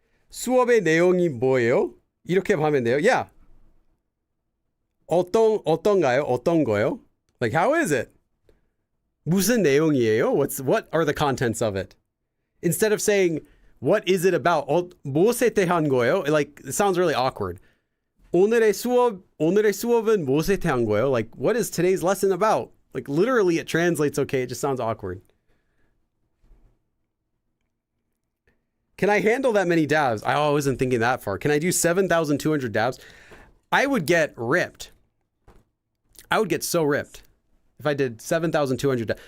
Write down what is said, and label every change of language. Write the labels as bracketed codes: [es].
[ko] 수업의 내용이 뭐예요? 이렇게 하면 돼요. Yeah. 어떤가요? 어떤 거요? [en] Like, how is it? [ko] 무슨 내용이에요? [en] What are the contents of it? Instead of saying, what is it about? [ko] 무엇에 대한 거예요? [en] Like, it sounds really awkward. [ko] 오늘의 수업은 무엇에 대한 거예요? [en] Like, what is today's lesson about? Like, literally it translates okay. It just sounds awkward. Can I handle that many dabs? I wasn't thinking that far. Can I do 7,200 dabs? I would get ripped. I would get so ripped if I did 7,200 dabs.